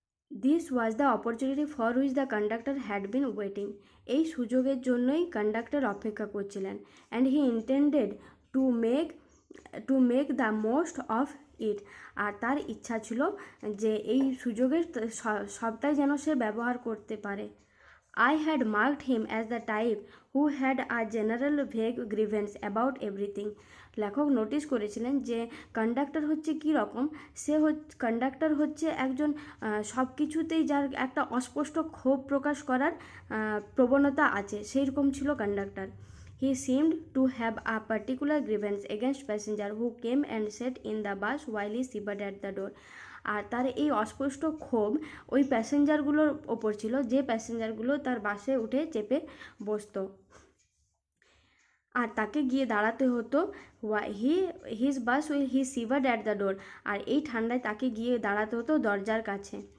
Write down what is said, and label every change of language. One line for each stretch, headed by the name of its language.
English: This was the opportunity for which the conductor had been waiting.
Bangla: এই সুযোগের জন্যই conductor অপেক্ষা করছিলেন।
English: And he intended to make the most of it.
Bangla: আর তার ইচ্ছা ছিল যে এই সুযোগের সবটাই যেন সে ব্যবহার করতে পারে।
English: I had marked him as the type who had a general vague grievance about everything.
Bangla: লেখক নোটিশ করেছিলেন যে কন্ডাক্টর হচ্ছে কী রকম। কন্ডাক্টর হচ্ছে একজন সব কিছুতেই যার একটা অস্পষ্ট ক্ষোভ প্রকাশ করার প্রবণতা আছে, সেই রকম ছিল conductor.
English: He seemed to have a particular grievance against passenger who came and sat in the bus while he shivered at the door.
Bangla: আর তার এই অস্পষ্ট ক্ষোভ ওই প্যাসেঞ্জারগুলোর ওপর ছিল যে প্যাসেঞ্জারগুলো তার বাসে উঠে চেপে বসতো, আর তাকে গিয়ে দাঁড়াতে হতো।
English: His bus he shivered at the door.
Bangla: আর এই ঠান্ডায় তাকে গিয়ে দাঁড়াতে হতো দরজার কাছে।